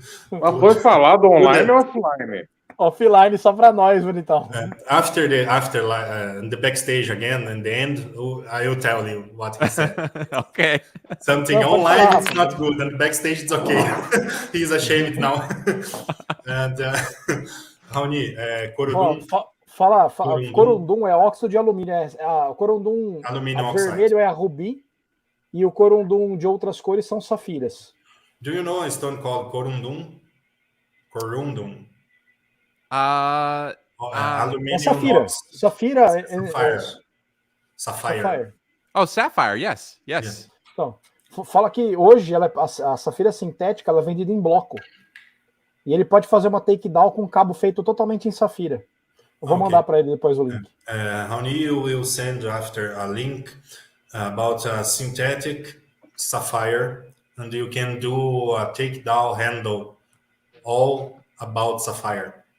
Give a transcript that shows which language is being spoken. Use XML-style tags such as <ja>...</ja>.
<pt>Mas foi falado online ou offline? Offline, só para nós, bonitão.</pt> <en>After the backstage again, in the end, I will tell you what he said. Okay. Something online is not good, and backstage it's okay. He's ashamed now. And Raoni, Corundum.</en> <pt>Corundum é óxido de alumínio. O corundum vermelho é a rubi e o corundum de outras cores são safiras.</pt> <en>Do you know a stone called corundum? corundum.</en> <pt>É</pt> <en>Aluminium</en> <pt>safira. nox. Safira</pt> <en>Sapphire. Oh, sapphire. Yes. Yeah.</en> <pt>Então, fala que hoje a safira sintética ela é vendida em bloco. E ele pode fazer uma takedown com um cabo feito totalmente em safira. Eu vou mandar para ele depois o link.</pt> <en>Raoni, you will send after a link about a synthetic sapphire, and you can do a takedown handle all about sapphire.</en>